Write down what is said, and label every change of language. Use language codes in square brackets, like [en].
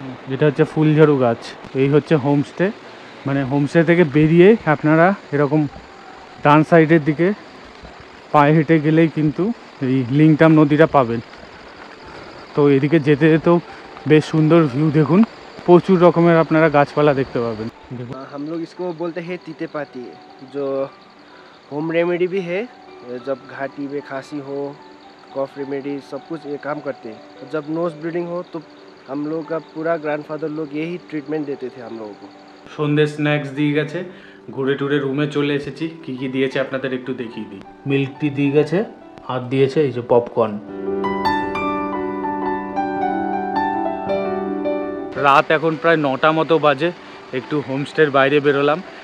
[bn] যেটা হচ্ছে ফুলঝাড়ু গাছ। এই হচ্ছে হোমস্টে, মানে হোমস্টে থেকে বেরিয়ে আপনারা এরকম ডান সাইডের দিকে পায়ে হেঁটে গেলেই কিন্তু এই লিংটাম নদীটা পাবেন। তো এদিকে যেতে যেতেও বেশ সুন্দর ভিউ, দেখুন প্রচুর রকমের আপনারা গাছপালা দেখতে পাবেন। [hi] हम लोग इसको बोलते हैं तीते पाती, जो होम रेमेडी भी है। जब घाटी में खांसी हो, कॉफ रेमेडी सब कुछ ये काम करते हैं। जब नोज ब्लीडिंग हो तो हम लोग का पूरा ग्रैंडफादर लोग यही ट्रीटमेंट देते थे हम लोगों को। [bn] সন্ধ্যে স্ন্যাক্স দিয়ে গেছে, ঘুরে টুরে রুমে চলে এসেছি। কি কি দিয়েছে আপনাদের একটু দেখিয়ে দিই। মিল্ক টি দিয়ে গেছে, আর দিয়েছে এই যে পপকর্ন। রাত এখন প্রায় 9টা মতো বাজে, একটু হোমস্টের বাইরে বেরোলাম।